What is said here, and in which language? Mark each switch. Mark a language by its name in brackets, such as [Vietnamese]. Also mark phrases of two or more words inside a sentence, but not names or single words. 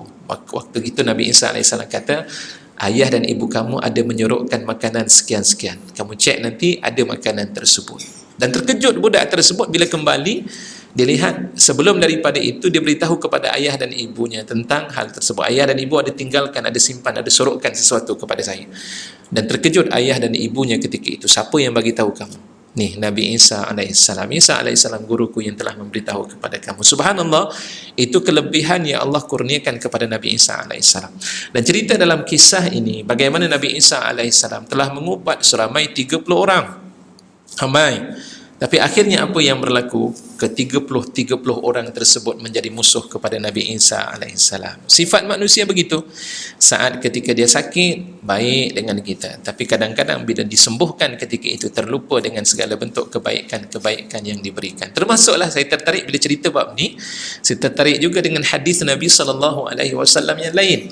[Malay] Waktu itu Nabi Isa alaihissalam kata, ayah dan ibu kamu ada menyuruhkan makanan sekian-sekian, kamu cek nanti ada makanan tersebut. Dan terkejut budak tersebut bila kembali dilihat sebelum daripada itu dia beritahu kepada ayah dan ibunya tentang hal tersebut. Ayah dan ibu ada tinggalkan, ada simpan, ada sorokkan sesuatu kepada saya. Dan terkejut ayah dan ibunya ketika itu, siapa yang bagi tahu kamu? Nih, Nabi Isa alaihissalam. Isa alaihissalam, guruku yang telah memberitahu kepada kamu. Subhanallah, itu kelebihan yang Allah kurniakan kepada Nabi Isa alaihissalam. Dan cerita dalam kisah ini bagaimana Nabi Isa alaihissalam telah mengubat seramai 30 orang. Ramai. Tapi akhirnya apa yang berlaku? Ke-30 orang tersebut menjadi musuh kepada Nabi Isa alaihissalam. Sifat manusia begitu. Saat ketika dia sakit, baik dengan kita. Tapi kadang-kadang bila disembuhkan ketika itu, terlupa dengan segala bentuk kebaikan-kebaikan yang diberikan. Termasuklah saya tertarik bila cerita bab ni, saya tertarik juga dengan hadis Nabi SAW yang lain.